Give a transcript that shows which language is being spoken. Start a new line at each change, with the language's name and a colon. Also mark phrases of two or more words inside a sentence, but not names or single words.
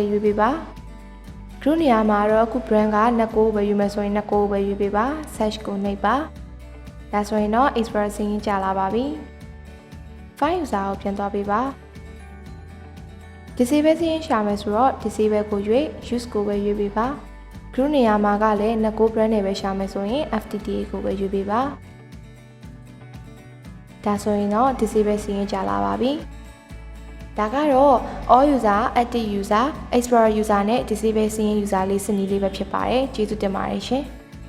Burmese: ရွေးပေးပါ group နေရာမှာတော့အခု brand ကနှစ်ကိုပဲရွေးမယ်ဆိုရင်နှစ်ကိုပဲရွေးပေးပါ search ကိုနှိပ်ပါဒါဆိုရင်တော့ explorer စာရင်းကြာလာပါပြီ
English: file user
Burmese: ကိုပြန်သွားပေးပါ disable စာရင်းရှာမယ်ဆိုတော့ disable ကိုရွေး use ကိုပဲရွေးပေးပါ group နေရာမှာကလည်းနှစ်ကို brand နဲ့ပဲရှာမယ်ဆိုရင် FTTH ကိုပဲရွေးပေးပါ ဒါဆိုရင်တော့ disable စာရင်းကြာလာပါပြီဒါကတော့
English: all user, active user, explorer user
Burmese: နဲ့ disable စာရင်း user လေးစနစ်လေးပဲဖြစ်ပါတယ်ကျေးဇူးတင်ပါတယ်ရှင်